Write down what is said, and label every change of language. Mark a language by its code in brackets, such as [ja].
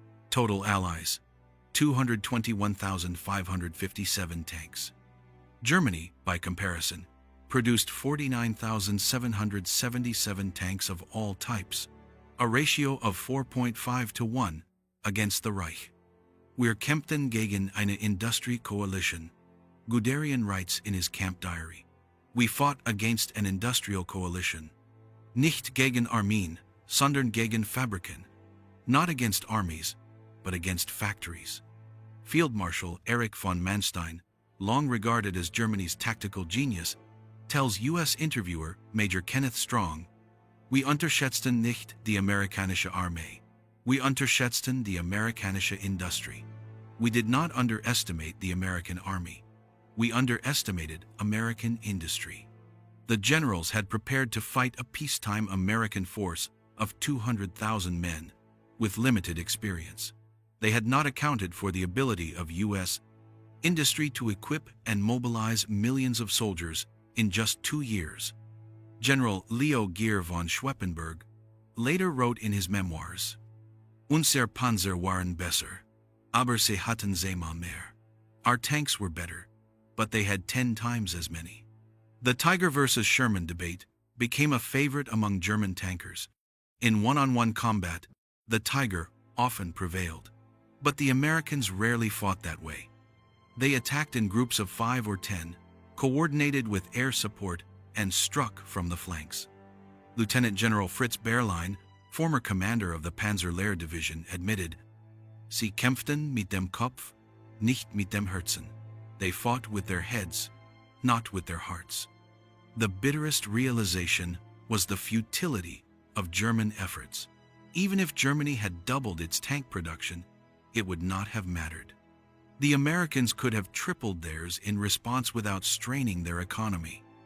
[en] Total Allies, 221,557 tanks. Germany, by comparison, produced 49,777 tanks of all types, a ratio of 4.5 to 1 against the Reich. [de] Wir kämpften gegen eine Industriekoalition, [en] Guderian writes in his camp diary. We fought against an industrial coalition. [de] Nicht gegen Armeen, sondern gegen Fabriken. [en] Not against armies, but against factories. Field Marshal Erich von Manstein, long regarded as Germany's tactical genius, tells U.S. interviewer [de] Major Kenneth Strong, We unterschätzten nicht die amerikanische Armee. We unterschätzten die amerikanische Industrie. [en] We did not underestimate the American army. We underestimated American industry. The generals had prepared to fight a peacetime American force of 200,000 men, with limited experience. They had not accounted for the ability of U.S. industry to equip and mobilize millions of soldiers in just 2 years. General Leo Gehr von Schweppenberg later wrote in his memoirs, [de] Unser Panzer waren besser, aber sie hatten zehnmal mehr. [en] Our tanks were better, but they had 10 times as many. The Tiger versus Sherman debate became a favorite among German tankers. In one-on-one combat, the Tiger often prevailed. But the Americans rarely fought that way. They attacked in groups of 5 or 10, coordinated with air support, and struck from the flanks. Lieutenant General Fritz Berlein, former commander of the Panzer-Lehr Division, admitted, [de] Sie kämpften mit dem Kopf, nicht mit dem Herzen. [en] They fought with their heads, not with their hearts. The bitterest realization was the futility of German efforts. Even if Germany had doubled its tank production, it would not have mattered. The Americans could have tripled theirs in response without straining their economy.